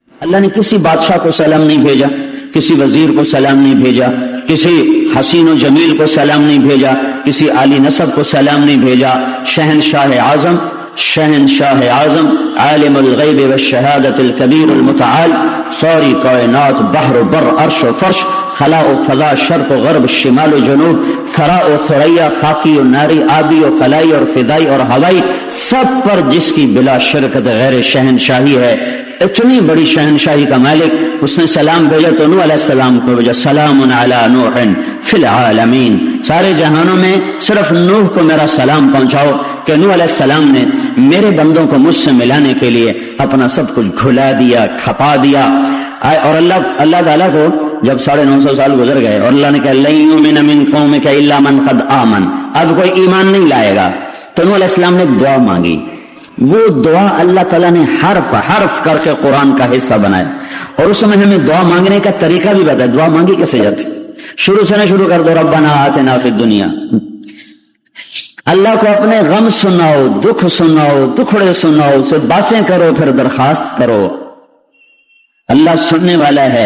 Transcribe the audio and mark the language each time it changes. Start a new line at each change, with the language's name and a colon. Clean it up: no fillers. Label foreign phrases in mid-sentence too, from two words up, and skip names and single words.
Urdu: اللہ نے کسی بادشاہ کو سلام نہیں بھیجا، کسی وزیر کو سلام نہیں بھیجا، کسی حسین و جمیل کو سلام نہیں بھیجا، کسی عالی نسب کو سلام نہیں بھیجا۔ شہنشاہ اعظم
Arabic: عالم الغیب والشہادت الکبیر المتعال،
Urdu: ساری کائنات، بحر و بر، عرش و فرش، خلا و فضا، شرق و غرب، شمال و جنوب، ثرا و ثریا، خاکی و ناری، آبی و خلائی اور فضائی اور ہوائی، سب پر جس کی بلا شرکت غیر شہنشاہی ہے، اتنی بڑی شہنشاہی کا مالک، اس نے سلام بھیجا تو نوح علیہ السلام کو بھیجا،
Arabic: سلام علی نوح فی العالمین،
Urdu: سارے جہانوں میں صرف نوح کو میرا سلام پہنچاؤ کہ نوح علیہ السلام نے میرے بندوں کو مجھ سے ملانے کے لیے اپنا سب کچھ گھلا دیا، کھپا دیا۔ اور اللہ تعالیٰ کو جب 950 سال گزر گئے اور اللہ نے کہا
Arabic: لن یؤمن من قومک الا من قد آمن،
Urdu: اب کوئی ایمان نہیں لائے گا، تو نوح علیہ السلام نے دعا مانگی۔ وہ دعا اللہ تعالیٰ نے حرف حرف کر کے قرآن کا حصہ بنایا، اور اس میں ہمیں دعا مانگنے کا طریقہ بھی بتایا، دعا مانگی کیسے جاتی، شروع سے نہ شروع کر دو
Arabic: ربنا آتنا فی الدنیا،
Urdu: اللہ کو اپنے غم سناؤ، دکھ سناؤ، دکھڑے سناؤ، سے باتیں کرو، پھر درخواست کرو، اللہ سننے والا ہے۔